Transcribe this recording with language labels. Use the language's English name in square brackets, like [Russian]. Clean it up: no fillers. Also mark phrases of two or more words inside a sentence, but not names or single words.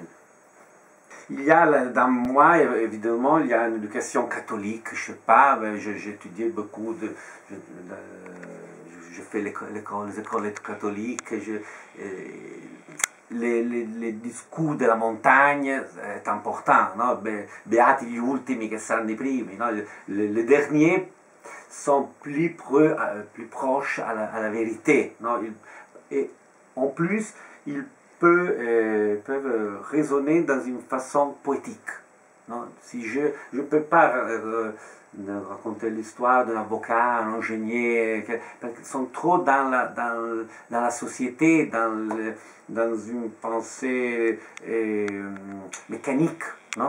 [French] Il y a dans moi, évidemment, il y a une éducation catholique, je ne sais pas, j'ai étudié beaucoup, je fais les écoles catholiques, les discours de la montagne est important, no? [Italian] Beati gli ultimi che saranno i primi, no? [French] Les derniers sont plus proches à la vérité. Non? Et en plus, ils peuvent raisonner dans une façon poétique. Non? Si je ne peux pas raconter l'histoire d'un avocat, un ingénieur, parce qu'ils sont trop dans la société, dans une pensée mécanique, non?